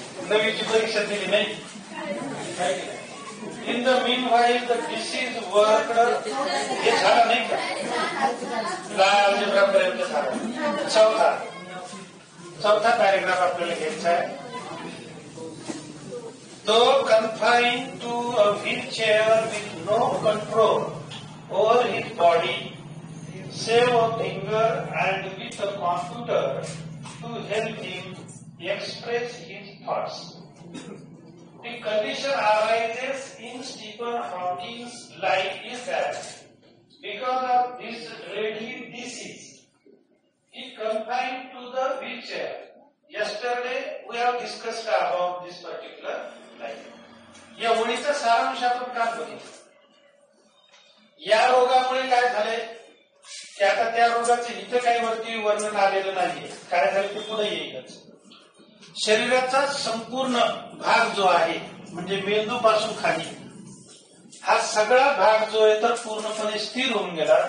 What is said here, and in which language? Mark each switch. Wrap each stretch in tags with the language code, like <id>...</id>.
<mr>9वीची परीक्षा दिली नाही.</mr> <en>in the meanwhile the disease work</en> <mr>हे झालं नाही का? पर्यंत झालं. चौथा पॅरेग्राफ आपल्याला घ्यायचा आहे.</mr> <en>Though confined to a wheelchair with no control over his body, save a finger and with a computer to help him express his thoughts. The condition arises in Stephen Hawking's life is that because of this dreadly disease, he confined to the wheelchair. Yesterday we have discussed about this particular life.</en> <mr>या ओळीचा सारांश आपण काय बघितलं? या रोगामुळे काय झाले की आता त्या रोगाचे इथं काही वरती वर्णन आलेलं नाहीये. काय झालं ते पुढे येईलच. शरीराचा संपूर्ण भाग जो आहे म्हणजे मेंदू पासून खाली हा सगळा भाग जो आहे तर पूर्णपणे स्थिर होऊन गेला.</mr>